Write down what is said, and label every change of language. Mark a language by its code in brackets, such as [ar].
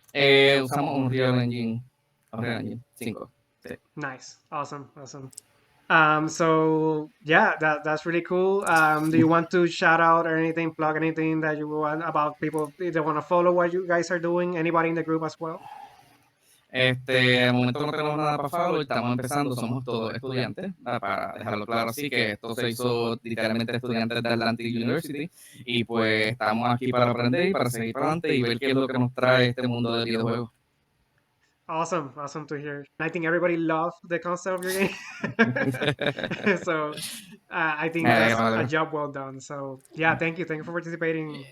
[es] Usamos un Unreal Engine 5. Sí. [en] Nice, awesome. So yeah, that's really cool. Do you want to shout out or anything, plug anything that you want about people if they want to follow what you guys are doing? Anybody in the group as well? [es] Al momento no tenemos nada para follow, estamos empezando, somos todos estudiantes, para dejarlo claro así, que esto se hizo literalmente estudiantes de Atlantic University, y pues estamos aquí para aprender y para seguir para adelante y ver qué es lo que nos trae este mundo del videojuego. [en] Awesome to hear. I think everybody loved the concept of your game. So I think that's a job well done. So yeah, thank you for participating.